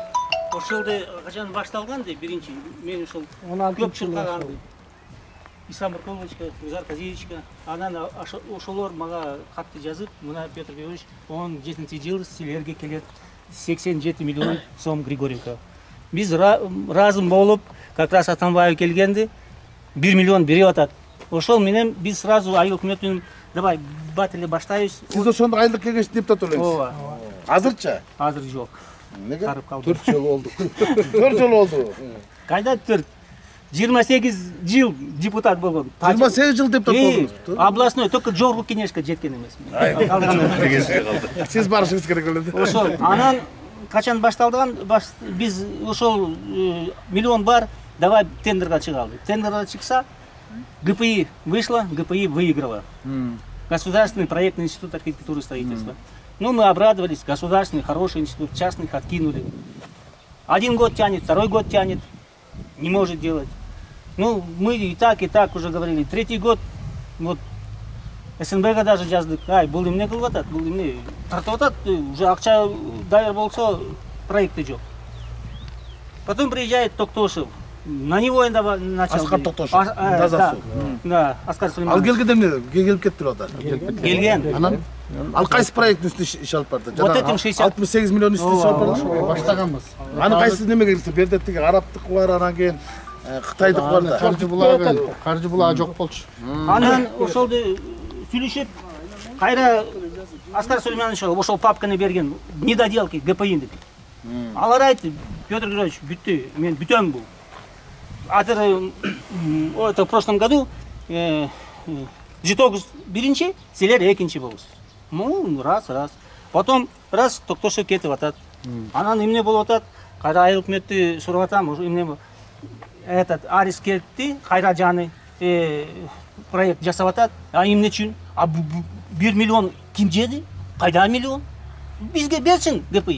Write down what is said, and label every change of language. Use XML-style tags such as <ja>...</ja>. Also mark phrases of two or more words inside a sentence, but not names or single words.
<ky>Ошолду качан башталганды, биринчи мен ошол көп чуркаган Ислам Марковичка, Гузар Казиевичка, анан ошолор мага катты жазып, мына Петр Григорьевич 17-жылы силерге келет 87 миллион сом Григоренко. Биз разым болуп,</ky> <ru>как раз</ru> <ky>Атамбаев келгенди 1 миллион берип атат. Ошол менен биз сразу айыл өкмөтүн давай бат эле баштайбыз. Сиз ошондо айылдык кеңешти депутат элеңиз. Ооба. Азырчы? Азыр жок. Неге? Карып калды. 4 жыл болду. 4 жыл болду. Кайда 4? 28 жыл депутат болгон. 28 жыл депутат болдуңуз.</ky> <ru>Областной только</ru> <ky>жогорку кеңешке жеткен эмесмин. Сиз барышыңыз керек эле. Ошол анан качан башталган биз ошол миллион бар, давай тендерге чыгалды. Тендерге чыкса,</ky> <ru>ГПИ вышла, ГПИ выиграла. Государственный проектный институт архитектуры и строительства. Ну, мы обрадовались, государственный, хороший институт, частных откинули. 1 год тянет, 2 год тянет, не может делать. Ну, мы и так уже говорили. 3-й год, вот,</ru> <ky>СНБга даже жаздык, ай, бул эмне кылып атат, бул эмне тартып атат, уже акча даяр болсо, проекты жок.</ky> <ru>Потом приезжает Токтошев, на него начал...</ru> <ky>Аскар Токтошев, таза суу.</ky> <ru>Да, Аскар Сулейманович.</ru> <ky>Ал келгенде эмне? Келип кеттирип атат. Келген. Анан ал кайсы проекттин үстүнө иш алып барды?</ky> <ru>Вот этим</ru> <ky>68 миллион үстүнө иш алып барды. Баштаганбыз. Аны кайсы немеге кирсе? Берде тиги арабтыкы бар, анан кийин Кытайдык бар да. Каржы булагы жок болчу. Анан ошолду сүйлөшүп, кайра Аскар Сулейманович ошол папканы берген недоделки ГПИ-ндики. Алар айтты, Петр Григорьевич, бүттү, мен бүтөм бул. Азыр</ky> <ru>это в прошлом году</ru> <ky>Житогуз биринчи, силер экинчи болуңуз.</ky> <ru>Ну, раз. Потом раз Токтошев</ru> <ky>кетип атат. Анан эмне болуп атат? Кайра айыл өкмөттү сурап атам, эмне этот Арис кетти, кайра жаны проект жасап атат. А эмне үчүн? 1 миллион ким жеди? Кайда миллион? Бизге берсин ГПИ.</ky>